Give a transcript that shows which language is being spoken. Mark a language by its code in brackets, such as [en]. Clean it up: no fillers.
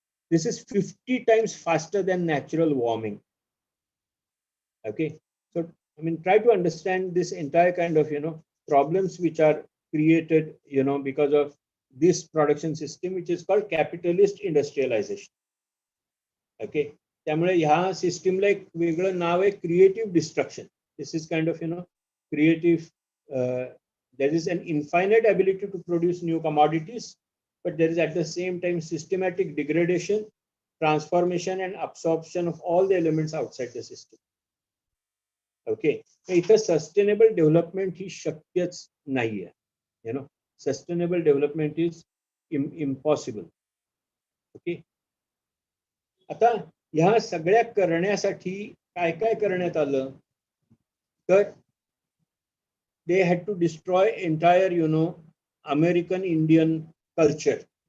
[en] This is 50 times faster than natural warming. Okay, so I mean, try to understand this entire kind of problems which are created because of this production system which is called capitalist industrialization. [mr] Okay, त्यामुळे ह्या सिस्टीमला एक वेगळं नाव आहे creative destruction. [en] This is kind of creative. There is an infinite ability to produce new commodities, but there is at the same time systematic degradation, transformation and absorption of all the elements outside the system. [mr] Okay, इथं sustainable development ही शक्यच नाहीये. [en] Sustainable development is impossible. [mr] Okay, आता ह्या सगळ्या करण्यासाठी काय काय करण्यात आलं तर [en] they had to destroy entire American Indian culture.